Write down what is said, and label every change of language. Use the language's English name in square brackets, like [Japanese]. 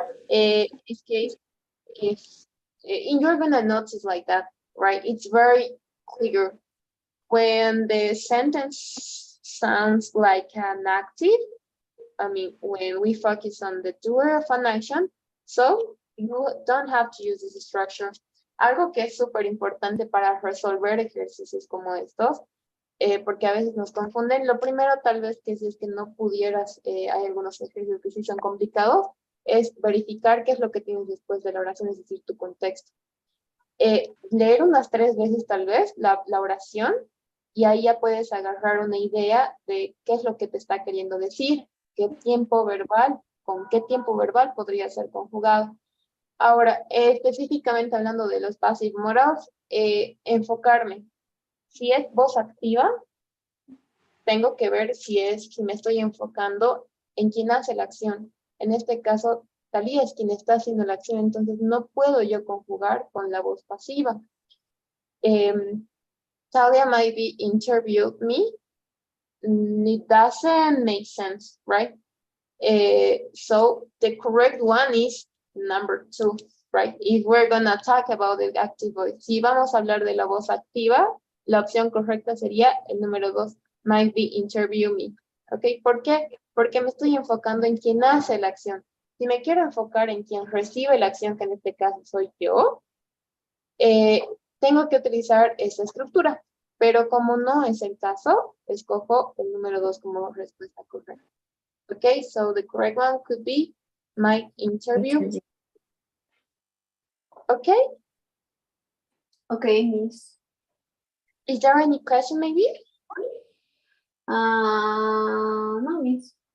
[English] In this case, if you're gonna notice like that, right? It's very clear when the sentence sounds like an active. I mean, when we focus on the doer of an action, so you don't have to use this structure. [Spanish] Algo que es súper importante para resolver ejercicios como estos, porque a veces nos confunden. Lo primero, tal vez, que si es que no pudieras, hay algunos ejercicios que sí son complicados, es verificar qué es lo que tienes después de la oración, es decir, tu contexto. Leer unas 3 veces tal vez la oración y ahí ya puedes agarrar una idea de qué es lo que te está queriendo decir, qué tiempo verbal, con qué tiempo verbal podría ser conjugado. Ahora, específicamente hablando de los passive modals, enfocarme. Si es voz activa, tengo que ver si me estoy enfocando en quién hace la acción. En este caso, Talía es quien está haciendo la acción, entonces no puedo yo conjugar con la voz pasiva. [English] Talia might be interviewed me. It doesn't make sense, right? So the correct one is number 2, right? If we're gonna talk about the active voice. [Spanish] Si vamos a hablar de la voz activa, la opción correcta sería el número 2, [English] might be interview me. [Spanish] ¿Ok? ¿Por qué? Porque me estoy enfocando en quien hace la acción. Si me quiero enfocar en quien recibe la acción, que en este caso soy yo, tengo que utilizar esa estructura. Pero como no es el caso, escojo el número 2 como respuesta correcta. [English] Okay, so the correct one could be my interview. Okay. Okay, Miss. Is there any question maybe? No, Miss.